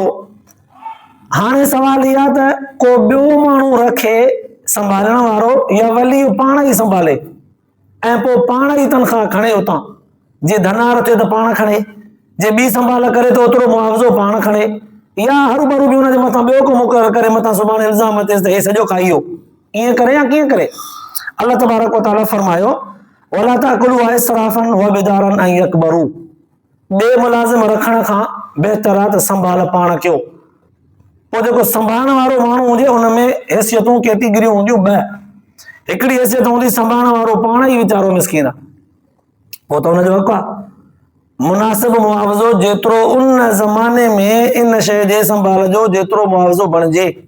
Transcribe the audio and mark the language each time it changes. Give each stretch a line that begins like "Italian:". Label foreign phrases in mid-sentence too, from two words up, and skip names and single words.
Sindhi: हाणे सवाल इहा त को ॿियो माण्हू रखे संभालण वारो या वली पाण ई संभाले ऐं पोइ पाण ई तनख़्वाह खणे उतां। जे धनार थिए त पाण खणे, जे ॿी संभाल करे थो ओतिरो मुआवज़ो पाण खणे, या हरू-भरू बि हुनजे मथां ॿियो को मुक़ररु करे मथां सुभाणे इल्ज़ाम अचेसि त हे सॼो खाई वियो। ईअं करे या कीअं करे?
Arabic: الله تبارك وتعالى
Sindhi: फरमायो
Arabic: ولا تأكلوا إسرافا وبدارا أن يكبروا.
Sindhi: ॿिए मुलाज़िम रखण खां बहितर आहे त संभाल पाण कयो। पोइ जेको संभालण वारो माण्हू हुजे हुन में हैसियतूं कैटेगरियूं हूंदियूं ॿ। हिकिड़ी हैसियत हूंदी संभालण वारो पाण ई वीचारो मिसकीन आहे, पोइ त हुनजो हक़ आहे मुनासिब मुआवज़ो जेतिरो उन ज़माने में इन शइ जे संभाल जो जेतिरो मुआवज़ो बणिजे।